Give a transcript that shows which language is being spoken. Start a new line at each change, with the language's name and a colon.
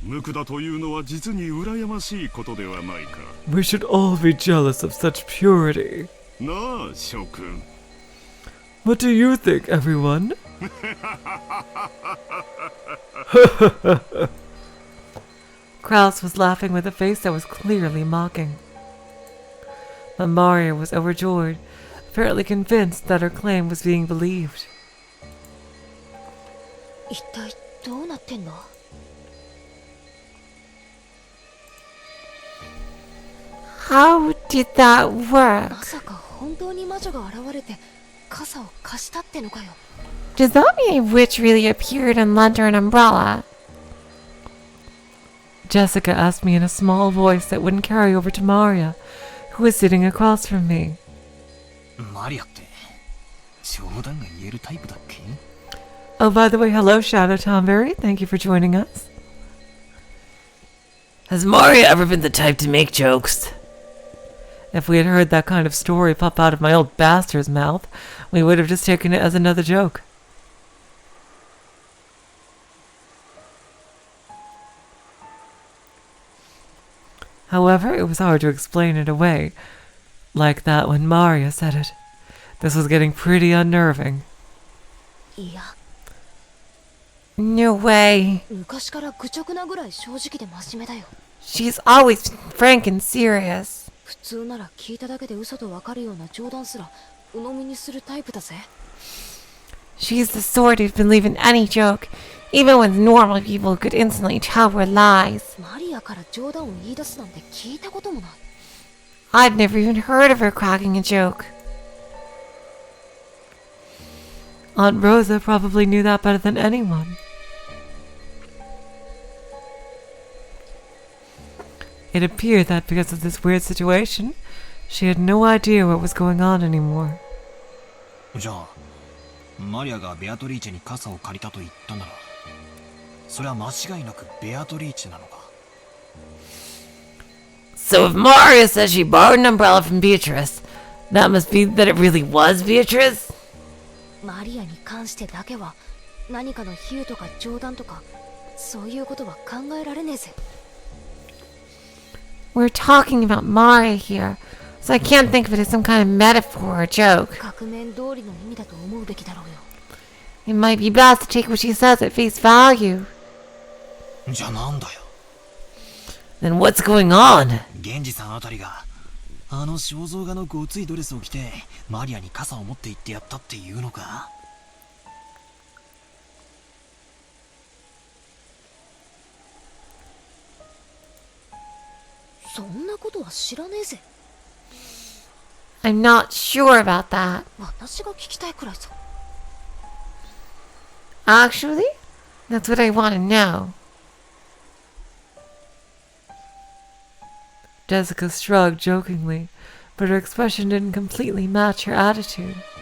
Japanese: 無垢だというのは実に羨ましいことではないか。
English: We should all be jealous of such purity.
Japanese: なあ、諸君。
English: What do you think, everyone? Kraus was laughing with a face that was clearly mocking. But Maria was overjoyed, apparently convinced that her claim was being believed.
Japanese: 一体どうなってんの？
English: How did that work?
Japanese: まさか本当に魔女が現れて傘を貸したってのかよ。
English: Does that mean a witch really appeared and lent her an umbrella? Jessica asked me in a small voice that wouldn't carry over to Maria, who was sitting across from me.
Japanese: マリアって冗談が言えるタイプだっけ?
English: Oh, by the way, hello, Shadow Tomberry. Thank you for joining us. Has Maria ever been the type to make jokes? If we had heard that kind of story pop out of my old bastard's mouth, we would have just taken it as another joke. However, it was hard to explain it away, like that when Maria said it. This was getting pretty unnerving.
Japanese: いや、
English: No way.
Japanese: 昔から愚直なぐらい正直で真面目だよ。
English: She's always frank and serious.
Japanese: 普通なら聞いただけで嘘とわかるような冗談すら鵜呑みにするタイプだぜ。
English: She's the sort who'd believe in any joke, even with normal people who could instantly tell were lies.
Japanese: マリアから冗談を言い出すなんて聞いたこともない。
English: I've never even heard of her cracking a joke. Aunt Rosa probably knew that better than anyone. It appeared that because of this weird situation, she had no idea what was going on anymore.
Japanese: じゃあ、マリアがベアトリーチェに傘を借りたと言ったなら、それは間違いなくベアトリーチェなのか?
English: So if Maria says she borrowed an umbrella from Beatrice, that must be that it really was Beatrice?
Japanese: マリアに関してだけは何かの比喩とか冗談とかそういうことは考えられねえぜ。
English: We're talking about Maria here, so I can't think of it as some kind of metaphor or joke.
Japanese: 額面通りの意味だと思うべきだろうよ。
English: It might be best to take what she says at face value.
Japanese: じゃあなんだよ。
English: Then what's going on?
Japanese: 源氏さんあたりがあの肖像画のごついドレスを着てマリアに傘を持って行ってやったっていうのか。そんなことは知らねえぜ。
English: I'm not sure about that.
Japanese: 私が聞きたいくらいさ。
English: Actually, that's what I want to know. Jessica shrugged jokingly, but her expression didn't completely match her attitude.